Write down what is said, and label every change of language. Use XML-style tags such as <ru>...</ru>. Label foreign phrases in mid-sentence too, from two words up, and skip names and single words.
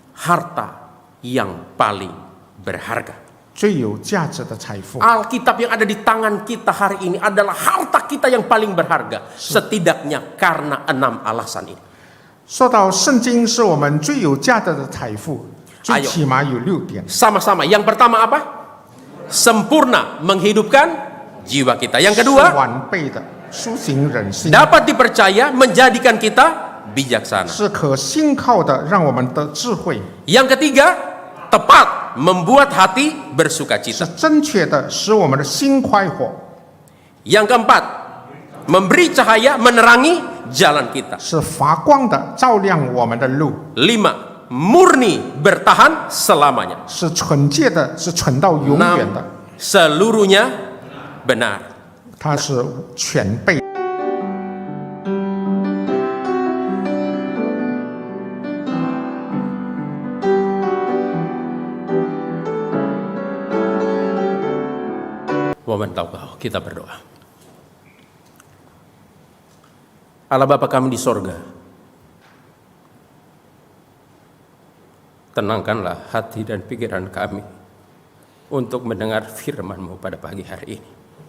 <id>harta yang paling berharga.</id> <zh>最有价值的财富。</zh> <id>Alkitab yang ada di tangan kita hari ini adalah harta kita yang paling berharga. Setidaknya karena 6 alasan ini.</id> <zh>说到圣经是我们最有价值的财富，最起码有6点。</zh> <id>Sama-sama. Yang pertama apa? Sempurna menghidupkan jiwa kita. Yang</id> <zh>是</zh> <id>kedua,</id> <zh>完备的，苏醒人心，</zh> <id>dapat dipercaya menjadikan kita bijaksana.</id> <zh>是可信靠的，让我们得智慧，</zh> <id>Yang ketiga, tepat membuat hati</id> <zh>是</zh> <id>bersukacita.</id> <zh>正确的，使我们的心快活，</zh> <id>Yang keempat, memberi cahaya menerangi jalan kita.</id> <zh>是发光的，照亮我们的路，</zh> <id>Lima, murni bertahan selamanya.</id> <zh>是纯洁的，是纯到永远的，</zh> <id>Seluruhnya benar.</id> <zh>它是全备。</zh> <id>Momen taukah kita berdoa. Allah Bapa kami di sorga, tenangkanlah hati dan pikiran kami untuk mendengar firman-Mu pada pagi hari ini.</id>